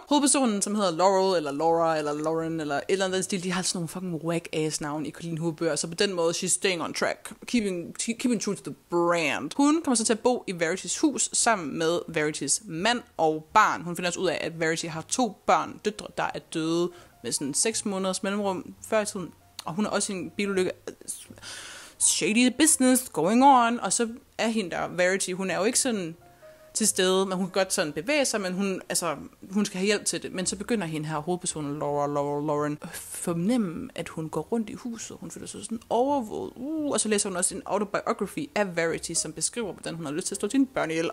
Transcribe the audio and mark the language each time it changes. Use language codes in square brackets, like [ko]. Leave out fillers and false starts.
[da] Hovedpersonen, som hedder Laurel, eller Laura, eller Lauren, eller et eller andet stil, de har sådan nogle fucking whack-ass navn i Colleen Hoover-bøger, så på den måde, she's staying on track. Keeping true to the brand. Hun kommer så til at bo i Verity's hus, sammen med Verity's mand og barn. Hun finder også ud af, at Verity har 2 børn, døtre, der er døde med sådan 6 måneders mellemrum før i tiden. Og hun er også i en bilulykke. [en] Shady business going on. [da] Og så er hende der, Verity, hun er jo ikke sådan til stede, men hun kan godt sådan bevæge sig, men hun skal have hjælp til det. Men så begynder hende her hovedpersonen, Lauren, at fornemme, at hun går rundt i huset. Hun føler sig sådan overvåget. Og så læser hun også en autobiography af Verity, som beskriver, hvordan hun har lyst til at slå sine børn ihjel.